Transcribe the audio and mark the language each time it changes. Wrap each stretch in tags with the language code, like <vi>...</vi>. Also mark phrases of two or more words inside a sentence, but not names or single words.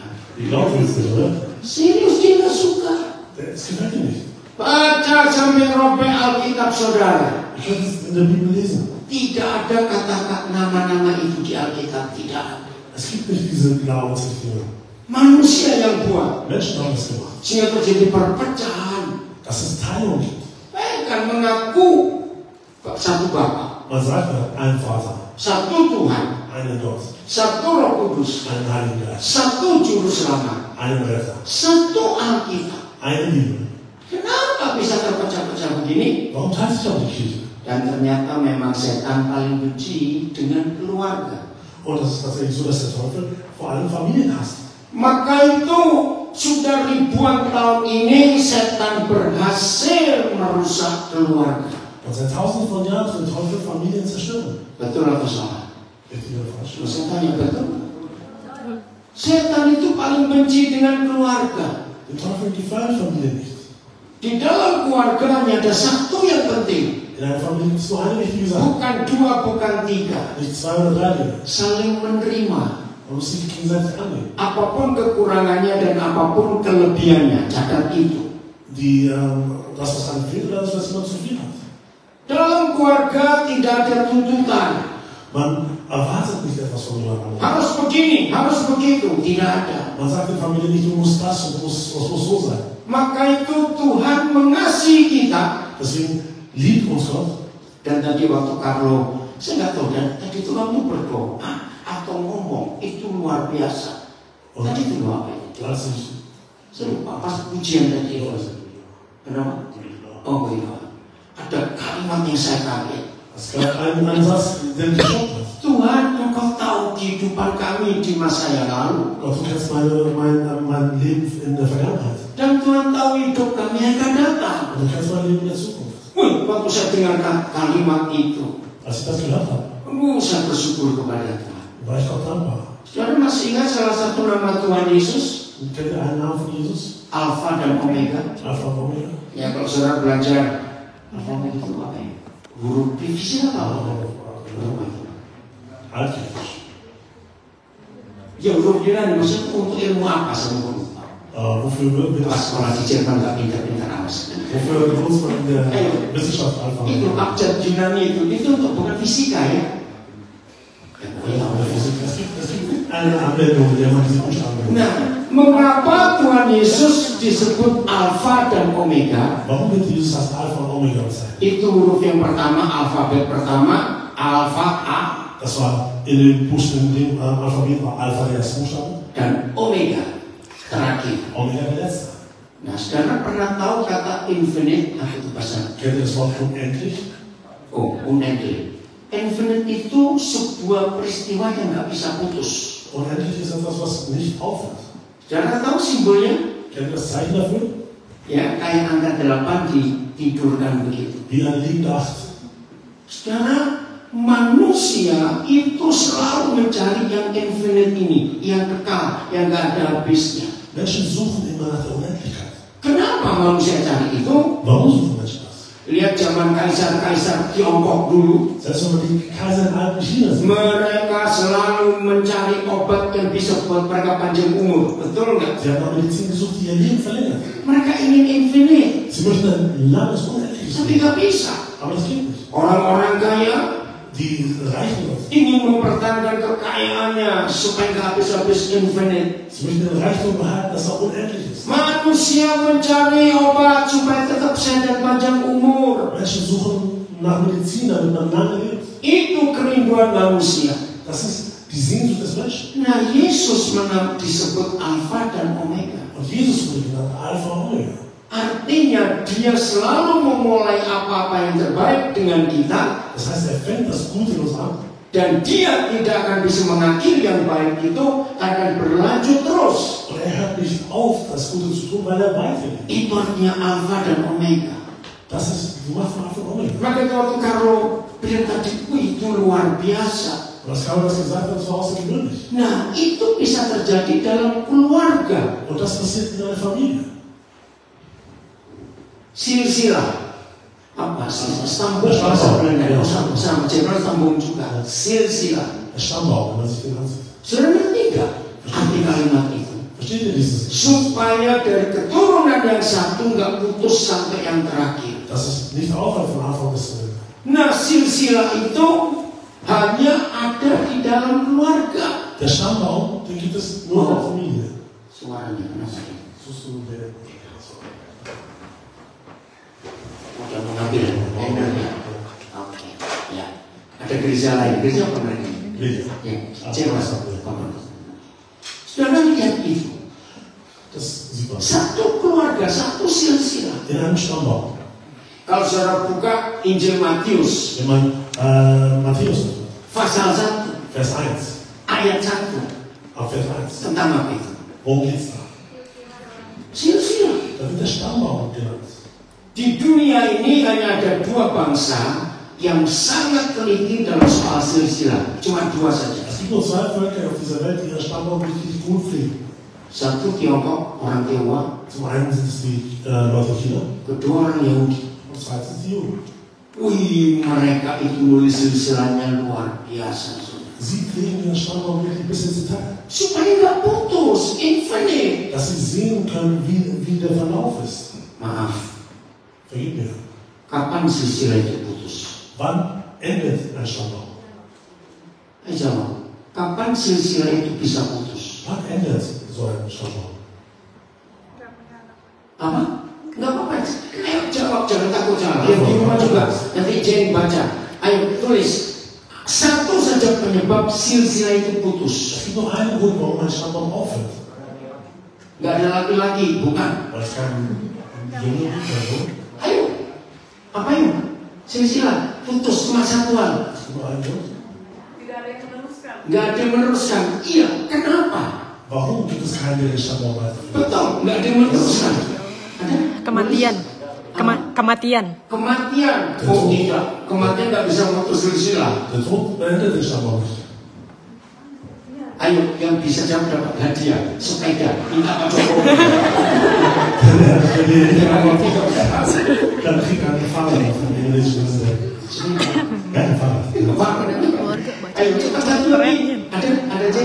<de>Die glauben es nicht, oder?</de> <id>Serius dia nggak suka.</id> <de>Es gefällt ihnen nicht.</de> <id>Baca sampai robek Alkitab saudara.</id> <de>Ich werde es in der Bibel lesen.</de> <id>Tidak ada kata-kata nama-nama itu di Alkitab, tidak ada.</id> <de>Es gibt nicht diese Glaubensrichtungen.</de> <id>Manusia yang buat.</id> <de>Menschen haben es gemacht.</de> <id>Sehingga terjadi perpecahan.</id> <de>Dass es Teilung gibt.</de> <id>Mereka mengaku satu Bapa,</id> <de>Man sagt einen Vater,</de> <id>satu Tuhan,</id> <de>einen Gott,</de> <id>satu Roh Kudus,</id> <de>einen Heiligen Geist,</de> <id>satu Juru Selamat,</id> <de>einen Retter,</de> <id>satu Alkitab.</id> <de>eine Liebe.</de> <id>Kenapa bisa terpecah-pecah begini?</id> <de>Warum teilt sich auch die Kirche?</de> <id>Dan ternyata memang setan paling benci dengan keluarga.</id> <de>Und das ist tatsächlich so, dass der Teufel vor allem Familien hasst.</de> <id>Maka itu sudah ribuan tahun ini setan berhasil merusak keluarga.</id> <de>Und seit tausenden von Jahren will der Teufel Familien zerstören.</de> <id>Betul atau salah?</id> <de>Richtig oder falsch?</de> <id>Saya tanya betul. Setan itu paling benci dengan keluarga.</id> <de>Der Teufel gefällt Familie nicht.</de> <id>Di dalam keluarga hanya ada satu yang penting.</id> <de>In einer Familie gibt es nur eine wichtige Sache.</de> <id>Bukan 2, bukan 3.</id> <de>Nicht 2 oder 3 Dinge.</de> <id>Saling menerima.</id> <de>Man muss sich gegenseitig annehmen.</de> <id>Apapun kekurangannya dan apapun kelebihannya. Catat itu.</id> <de>Das, was einem fehlt oder das, was man zu viel hat.</de> <id>Dalam keluarga tidak ada tuntutan.</id> <de>Man erwartet nicht etwas von jemandem.</de> <id>Harus begini, harus begitu. Tidak ada.</id> <de>Man sagt der Familie nicht, du musst das und das muss so sein.</de> <id>Maka itu Tuhan mengasihi kita.</id> <de>Deswegen liebt uns Gott.</de> <id>Dan tadi waktu Carlo, saya nggak tahu, dan tadi itu kamu berdoa atau ngomong, itu luar biasa. Tadi itu apa itu?</id> <de>Als ich</de> <id>Saya lupa, pas pujian tadi. Kenapa? Oh iya. Ada kalimat yang saya kaget.</id> <de>Es gab einen Satz, der mich geschockt hat.</de> <id>Tuhan, Engkau tahu kehidupan kami di masa yang lalu.</id> <de>Gott, du kennst mein Leben in der Vergangenheit.</de> <id>Dan Tuhan tahu hidup kami yang akan datang.</id> <de>Und du kennst mein Leben in der Zukunft.</de> <id>Waktu saya dengarkan kalimat itu,</id> <de>Als ich das gehört habe,</de> <id>saya bersyukur kepada Tuhan.</id> <de>war ich Gott dankbar.</de> <id>Saudara masih ingat salah satu nama Tuhan Yesus?</id> <de>Und kennt ihr einen Namen von Jesus?</de> <id>Alfa dan Omega.</id> <de>Alpha und Omega.</de> <id>Ya kalau saudara belajar Alfa Omega itu apa ya? Huruf divisi apa?</id> <de>Altgriechisch.</de> <id>Ya huruf Yunani maksudnya untuk ilmu apa sama lupa.</id> <de>Wofür wird</de> <id>Pas</id> <de>das?</de> <id>sekolah di Jerman nggak pintar-pintar amat.</id> <de>Wofür benutzt man in der Wissenschaft Alpha und</de> <id>Itu</id> <de>Omega?</de> <id>abjad Yunani itu untuk bukan fisika ya. Ya, pokoknya</id> <de>Es gibt eine Anwendung, in der man diese Buchstaben benutzt.</de> <id>Nah, Mengapa Tuhan Yesus disebut Alfa dan Omega?</id> <de>Warum wird Jesus als Alpha und Omega bezeichnet?</de> <id>Itu huruf yang pertama, alfabet pertama, Alfa A</id> <de>Das war in dem Buchstaben, in dem Alphabet war Alpha der erste Buchstabe,</de> <id>dan Omega terakhir.</id> <de>Omega der letzte.</de> <id>Nah, saudara pernah tahu kata infinite apa itu bahasa?</id> <de>Kennt ihr das Wort unendlich? Oh, unendlich.</de> <id>Infinite itu sebuah peristiwa yang nggak bisa putus.</id> <de>Unendlich ist etwas, was nicht aufhört.</de> <id>Saudara tahu simbolnya?</id> <de>Kennt ihr das Zeichen dafür?</de> <id>Ya, kayak angka 8 ditidurkan begitu.</id> <de>Wie eine liegende Acht.</de> <id>Saudara, manusia itu selalu mencari yang infinite ini, yang kekal, yang nggak ada habisnya.</id> <de>Menschen suchen immer nach der Unendlichkeit.</de> <id>Kenapa manusia cari itu?</id> <de>Warum suchen Menschen das?</de> <id>Lihat zaman kaisar-kaisar Tiongkok dulu.</id> <de>Selbst wenn man die Kaiser in alten China sieht.</de> <id>Mereka selalu mencari obat yang bisa buat mereka panjang umur. Betul nggak?</id> <de>Sie haben nach Medizin gesucht, die ihr Leben verlängert.</de> <id>Mereka ingin infinite.</id> <de>Sie möchten ein langes, unendliches</de> <id>Tapi</id> <de>Leben.</de> <id>nggak bisa.</id> <de>Aber das geht nicht.</de> <id>Orang-orang kaya</id> <de>Die reichen Leute.</de> <id>ingin mempertahankan kekayaannya supaya nggak habis-habis infinite.</id> <de>Sie möchten den Reichtum behalten, dass er unendlich ist.</de> <id>Manusia mencari obat supaya tetap sehat dan panjang umur.</id> <de>Menschen suchen nach Medizin, damit man lange lebt.</de> <id>Itu kerinduan manusia.</id> <de>Das ist die Sehnsucht des Menschen.</de> <id>Nah, Yesus disebut Alfa dan Omega.</id> <de>Und Jesus wurde genannt Alpha und Omega.</de> <id>Artinya dia selalu memulai apa-apa yang terbaik dengan kita.</id> <de>Das heißt, er fängt das Gute in uns an.</de> <id>Dan dia tidak akan bisa mengakhiri yang baik itu, akan berlanjut terus.</id> <de>Und er hört nicht auf, das Gute zu tun, weil er weitergeht.</de> <id>Itu artinya Alfa dan Omega.</id> <de>Das ist die Macht von Alpha und Omega.</de> <id>Maka waktu Carlo bilang tadi, itu luar biasa.</id> <de>Und das kann man das gesagt haben, das war außergewöhnlich.</de> <id>Nah, itu bisa terjadi dalam keluarga.</id> <de>Und das passiert in einer Familie.</de> <id>Silsilah. Apa sih? Sambung bahasa Belanda. Sama general sambung juga. Silsilah.</id> <de>Der Stammbaum, wenn man sich den ansieht.</de> <id>Sudah ngerti nggak arti kalimat itu?</id> <de>Versteht ihr dieses?</de> <id>Supaya dari keturunan yang satu nggak putus sampai yang terakhir.</id> <de>Dass es nicht aufhört von Anfang bis Ende.</de> <id>Nah, silsilah itu hanya ada di dalam keluarga.</id> <de>Der Stammbaum, den gibt es nur in der Familie.</de> <id>Suaranya kenapa?</id> <de>Suchst du der...</de> <id>Udah mengambil energinya. Oke. Ya. Ada gereja lain. Gereja apa lagi? Gereja. Ya. Cewek. Saudara lihat itu.</id> <de>Das sieht man.</de> <id>Satu keluarga, satu silsilah.</id> <de>In einem Stammbaum.</de> <id>Kalau saudara buka Injil Matius,</id> <de>Wenn man Matthäus nimmt,</de> <id>pasal 1,</id> <de>Vers 1,</de> <id>ayat 1,</id> <de>ab Vers 1.</de> <id>tentang apa itu?</id> <de>Worum geht's da?</de> <id>Silsilah.</id> <de>Da wird der Stammbaum genannt.</de> <id>Di dunia ini hanya ada dua bangsa yang sangat teliti dalam soal silsilah. Cuma dua saja.</id> <de>Es gibt nur zwei Völker auf dieser Welt, die ihren Stammbaum richtig gut pflegen.</de> <id>Satu Tiongkok, orang Tionghoa.</id> <de>Zum einen sind es die Leute China</de> <id>Kedua orang Yahudi.</id> <de>und zweitens die Juden.</de> <id>Wih, mereka itu nulis silsilahnya luar biasa.</id> <de>Sie pflegen ihren Stammbaum wirklich bis ins Detail.</de> <id>Supaya nggak putus, infinite.</id> <de>Dass sie sehen können, wie der Verlauf ist.</de> <id>Maaf,</id> <de>Vergib mir.</de> <id>kapan silsilah itu putus?</id> <de>Wann endet ein Stammbaum?</de> <id>Ayo jawab. Kapan silsilah itu bisa putus?</id> <de>Wann endet so ein Stammbaum?</de> <id>Apa? Nggak apa-apa. Ayo jawab, jangan takut jawab. Yang di rumah juga. Nanti Jen baca. Ayo tulis. Satu saja penyebab silsilah itu putus.</id> <de>Es gibt nur einen Grund, warum ein Stammbaum aufhört.</de> <id>Nggak ada laki-laki, bukan?</id> <de>Weil es kein Junge gibt oder so.</de> <id>Ayo. Apa yuk? Silsilah putus kemassatuan.</id> <de>Es gibt nur einen Grund.</de> <id>Nggak ada yang meneruskan. Iya, kenapa?</id> <de>Warum gibt es keinen, der den Stammbaum weiterführt?</de> <id>Betul, nggak ada yang meneruskan. Ada? Kematian. Kematian. Kematian. Oh tidak, kematian nggak bisa memutus silsilah.</id> <de>Der Tod beendet den Stammbaum nicht.</de> <id>Ayo, yang bisa jawab dapat hadiah. Sepeda, minta Pak Jokowi.</id> <de>Dann kriegt er einen Fahrrad von dem indonesischen Präsidenten. Kein Fahrrad.</de> <id>Ayo, cepat satu lagi. Ada Jen?</id>